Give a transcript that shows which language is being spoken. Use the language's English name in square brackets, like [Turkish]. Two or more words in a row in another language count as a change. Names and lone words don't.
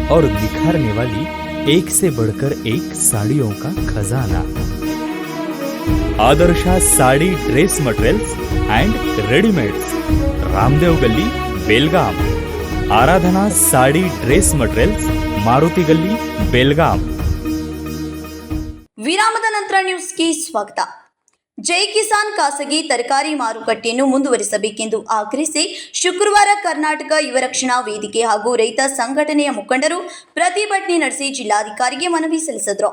[Hindi] और निखारने वाली एक से बढ़कर एक साड़ियों का खजाना। आदर्शा साड़ी ड्रेस मटेरियल्स एंड रेडीमेड्स, रामदेव गली, बेलगाम। आराधना साड़ी ड्रेस मटेरियल्स, मारुति गली, बेलगाम। [Kannada] ವಿರಾಮದ ನಂತರ ನ್ಯೂಸ್ಗೆ ಸ್ವಾಗತ. ಜೈ ಕಿಸಾನ್ ಖಾಸಗಿ ತರಕಾರಿ ಮಾರುಕಟ್ಟೆಯನ್ನು ಮುಂದುವರಿಸಬೇಕೆಂದು ಆಗ್ರಹಿಸಿ ಶುಕ್ರವಾರ ಕರ್ನಾಟಕ ಯುವ ರಕ್ಷಣಾ ವೇದಿಕೆ ಹಾಗೂ ರೈತ ಸಂಘಟನೆಯ ಮುಖಂಡರು ಪ್ರತಿಭಟನೆ ನಡೆಸಿ ಜಿಲ್ಲಾಧಿಕಾರಿಗೆ ಮನವಿ ಸಲ್ಲಿಸಿದರು.